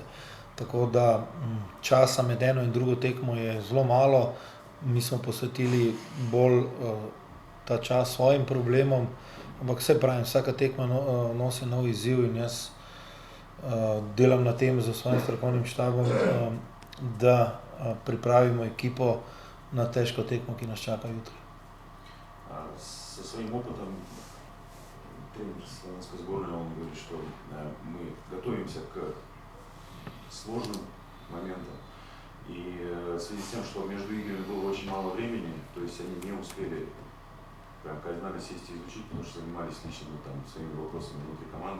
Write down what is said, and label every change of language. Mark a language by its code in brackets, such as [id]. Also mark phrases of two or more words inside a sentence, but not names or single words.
[sl] Tako da časa med eno in drugo tekmo je zelo malo, mi smo posvetili bolj ta čas svojim problemom, ampak vse pravim, vsaka tekma nosi nov izziv in jaz delam na tem z svojim strokovnim štabom, da pripravimo ekipo na težko tekmo, ki nas čaka jutri. [ru] Со своим опытом тренер славянской сборной, он говорит, что мы готовимся к сложным моментам. И в связи с тем, что между играми было очень мало времени, то есть они не успели прям кардинально сесть и изучить, потому что занимались личными там, своими вопросами внутри команды.